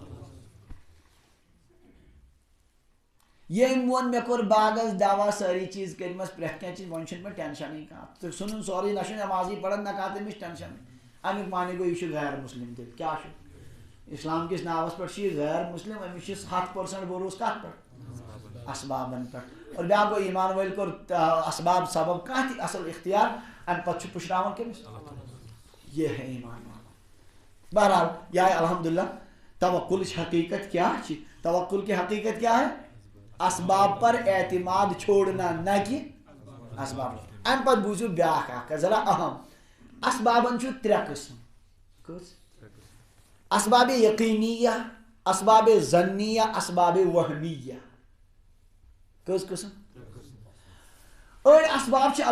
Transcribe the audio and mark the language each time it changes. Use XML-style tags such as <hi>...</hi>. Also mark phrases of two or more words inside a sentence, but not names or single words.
<ks>ییٚمۍ ووٚن مےٚ کوٚر باغس دوا سٲری چیٖز کٔرمَس پرٛٮ۪تھ کینٛہہ چیٖز وۄنۍ چھُنہٕ مےٚ ٹٮ۪نشنٕے کانٛہہ تہٕ ژھٕنُن سورُے نہ چھُ نٮ۪مازٕے پران نہ کانٛہہ تٔمِس ٹٮ۪نشنٕے امیُک معنی گوٚو یہِ چھُ غیر مسلم تیٚلہِ کیٛاہ چھُ اسلام کِس ناوس پٮ۪ٹھ چھُ یہِ غیر مسلم أمِس چھُ 100% بروسہٕ کتھ پٮ۪ٹھ اسبابن پٮ۪ٹھ اور بیٛاکھ گوٚو ایمان وٲلۍ کوٚر اسباب سبب کانٛہہ تہِ اصل اختیار امہِ پتہٕ چھُ پُشراوان کٔمِس</ks> <ur>یہ ہے ایمان</ur> <ks>بہرحال</ks> <ur>یہ ہے الحمدللہ</ur> <ks>توکلٕچ حقیقت کیا چھِ</ks> <ur>توکل کی حقیقت کیا ہے اسباب پر اعتماد چھوڑنا نہ کہ اسباب</ur> <ks>امہِ پتہٕ بوٗزِو بیٛاکھ اکھ ذرا اہم اسبابن چھُ 3 قٕسم کٔژ اسباب یقینیہ اسباب ظنیہ اسباب وہمیہ کٔژ قٕسم أڑۍ اسباب چھِ</ks>